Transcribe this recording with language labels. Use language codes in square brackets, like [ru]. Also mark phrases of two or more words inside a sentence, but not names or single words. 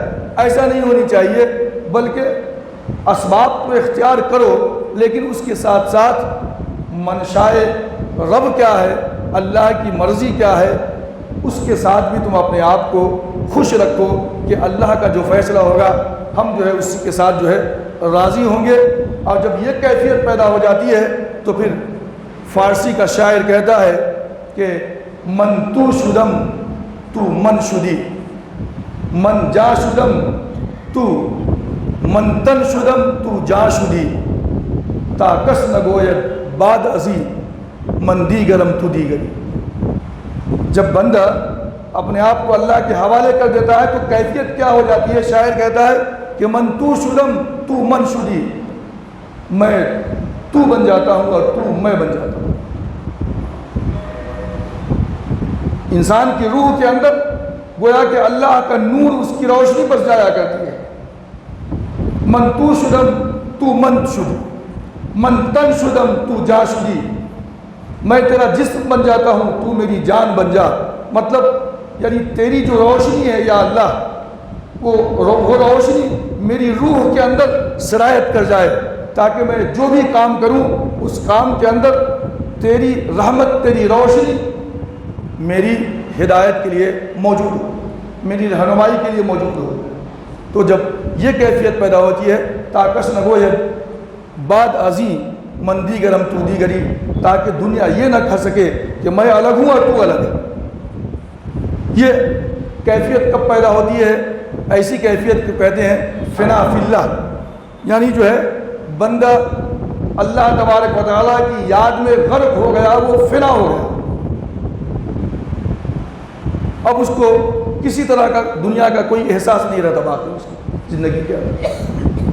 [ur] ایسا نہیں ہونی چاہیے، بلکہ اسباب کو اختیار کرو، لیکن اس کے ساتھ ساتھ منشائے رب کیا ہے، اللہ کی مرضی کیا ہے، اس کے ساتھ بھی تم اپنے آپ کو خوش رکھو کہ اللہ کا جو فیصلہ ہوگا ہم جو ہے اس کے ساتھ جو ہے راضی ہوں گے۔ اور جب یہ کیفیت پیدا ہو جاتی ہے تو پھر فارسی کا شاعر کہتا ہے کہ [fa] من تو شدم تو من شدی، من جا شدم تو من تن شدم تو جا شدی، تا کس نگوید بعد ازی من دیگرم تو دیگری۔ [ur] جب بندہ اپنے آپ کو اللہ کے حوالے کر دیتا ہے تو کیفیت کیا ہو جاتی ہے؟ شاعر کہتا ہے کہ [fa] من تو شدم تو من شدی، [ur] میں تو بن جاتا ہوں اور تو میں بن جاتا ہوں۔ انسان کی روح کے اندر گویا کہ اللہ کا نور، اس کی روشنی بس جایا کرتی ہے۔ [fa] من تو شدم تو من شدی، من تن شدم تو جا شدی، [ur] میں تیرا جسم بن جاتا ہوں تو میری جان بن جا۔ مطلب یعنی تیری جو روشنی ہے یا اللہ، وہ روشنی میری روح کے اندر سرایت کر جائے، تاکہ میں جو بھی کام کروں اس کام کے اندر تیری رحمت، تیری روشنی میری ہدایت کے لیے موجود ہو، میری رہنمائی کے لیے موجود ہو۔ تو جب یہ کیفیت پیدا ہوتی ہے، [fa] تاکس نگوید بعد ازی من دیگرم تو دیگری، [ur] تاکہ دنیا یہ نہ کہہ سکے کہ میں الگ ہوں اور تو الگ ہے۔ یہ کیفیت کب پیدا ہوتی ہے؟ ایسی کیفیت کو کہتے ہیں [ar] فنا فی اللہ، [ur] یعنی جو ہے بندہ اللہ تبارک و تعالیٰ کی یاد میں غرق ہو گیا، وہ فنا ہو گیا، اب اس کو کسی طرح کا دنیا کا کوئی احساس نہیں رہتا باقی اس کی زندگی کے اندر۔